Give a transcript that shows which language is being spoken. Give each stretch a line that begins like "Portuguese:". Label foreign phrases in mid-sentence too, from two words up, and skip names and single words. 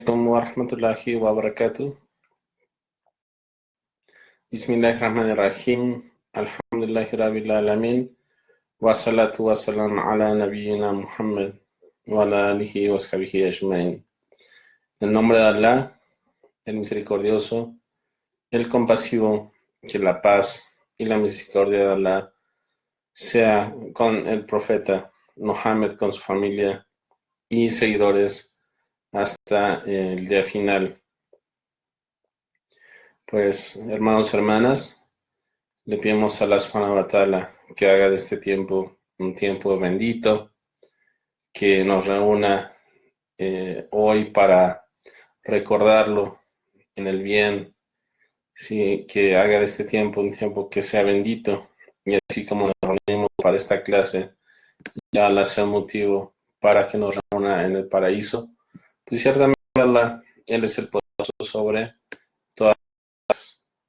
Arabic: السلام عليكم ورحمة الله وبركاته. بسم الله الرحمن الرحيم. الحمد لله رب العالمين. والصلاة والسلام على نبينا محمد وعلى آله وصحبه أجمعين.
Spanish: En nombre de Allah, el misericordioso, el compasivo, que la paz y la misericordia de Allah sea con el profeta Muhammad, con su familia y seguidores hasta el día final. Pues, hermanos y hermanas, le pedimos a Allah
Arabic: سبحانه وتعالى
Spanish: que haga de este tiempo un tiempo bendito, que nos reúna hoy para recordarlo en el bien, sí, que haga de este tiempo un tiempo que sea bendito, y así como nos reunimos para esta clase, ya Allah sea motivo para que nos reúna en el paraíso, pues ciertamente Allah, Él es el poderoso sobre todas las cosas.